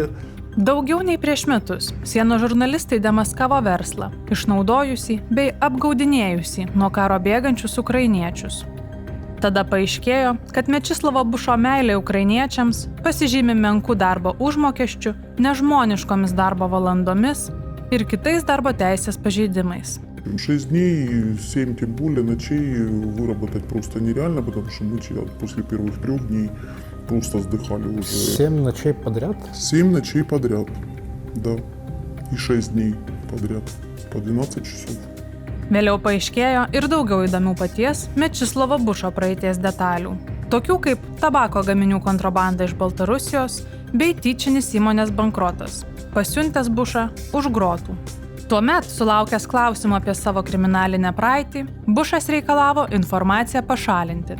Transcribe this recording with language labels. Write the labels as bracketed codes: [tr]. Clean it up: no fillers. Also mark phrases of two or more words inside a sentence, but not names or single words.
[lt] Daugiau nei prieš metus sienos žurnalistai demaskavo verslą, išnaudojusį bei apgaudinėjusį nuo karo bėgančius ukrainiečius. Tada paaiškėjo, kad Mečislovo Bušo meilė ukrainiečiams pasižymi menkų darbo užmokesčių, nežmoniškomis darbo valandomis ir kitais darbo teisės pažeidимais. [ru] 6 дней, 7 тем более ночей выработать просто нереально, потому что мы после первых 3 дней просто сдыхали уже. 7 ночей подряд? 7 ночей подряд, да. И 6 дней подряд, по 12 часов. [lt] Vėliau paaiškėjo ir daugiau įdomių paties Mečislovo Bušo praeities detalių, tokių kaip tabako gaminių kontrabanda iš Baltarusijos bei tyčinis įmonės bankrotas, pasiuntęs Bušą už grotų. Tuomet, sulaukęs klausimų apie savo kriminalinę praeitį, Bušas reikalavo informaciją pašalinti.